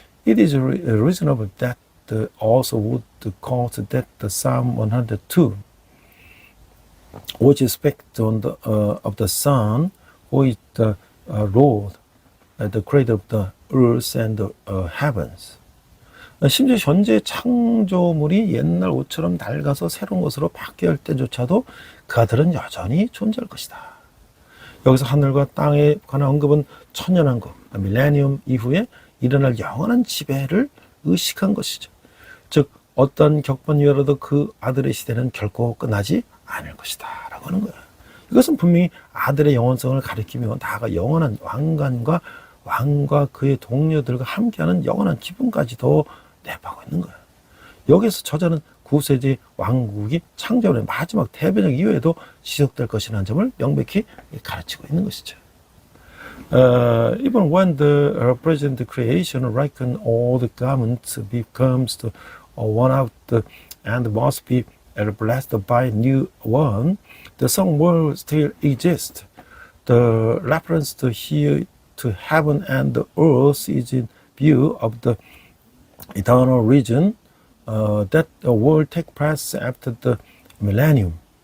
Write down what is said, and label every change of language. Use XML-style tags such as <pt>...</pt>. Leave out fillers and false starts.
<en>It is reasonable that also would quote that the Psalm 102, which is speaks on of the Son, who is the Lord, the creator of the earth and the heavens.</en> <ko>심지어 현재 창조물이 옛날 옷처럼 낡아서 새로운 것으로 바뀌어 할 때조차도 그들은 여전히 존재할 것이다. 여기서 하늘과 땅에 관한 언급은 천년왕국, 밀레니엄 이후에 일어날 영원한 지배를 의식한 것이죠. 즉 어떤 격번이라도 그 아들의 시대는 결코 끝나지 않을 것이다 라고 하는 거예요. 이것은 분명히 아들의 영원성을 가리키며 나아가 영원한 왕과 그의 동료들과 함께하는 영원한 기쁨까지도 내포하고 있는 거예요. 여기서 저자는 9세기 왕국이 창조의 마지막 대변적 이후에도 지속될 것이라는 점을 명백히 가르치고 있는 것이죠.</ko> <en>Even when the present creation, like an old garment, becomes the one out and must be blessed by a new one, the song will still exist. The reference here to heaven and the earth is in view of the eternal region that will take place after the millennium.</en>